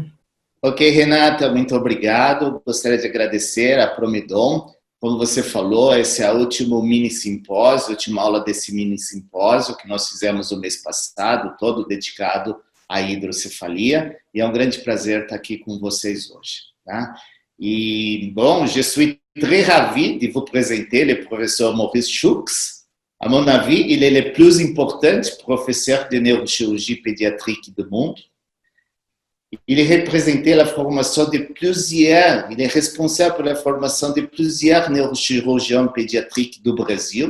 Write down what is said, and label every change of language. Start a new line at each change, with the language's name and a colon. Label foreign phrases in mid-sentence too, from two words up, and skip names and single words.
Portuguese: Ok, Renata, muito obrigado. Gostaria de agradecer a Promedon. Como você falou, esse é o último mini-simpósio, a última aula desse mini-simpósio que nós fizemos no mês passado, todo dedicado à hidrocefalia, e é um grande prazer estar aqui com vocês hoje. Tá? E, bom,
French: je suis très ravi de vous présenter le professeur Maurice Schultz. À mon avis, il est le plus important professeur de neurochirurgie pédiatrique du monde. Il est représenté la formation de plusieurs, il est responsable pour la formation de plusieurs neurochirurgiens pédiatriques du Brésil.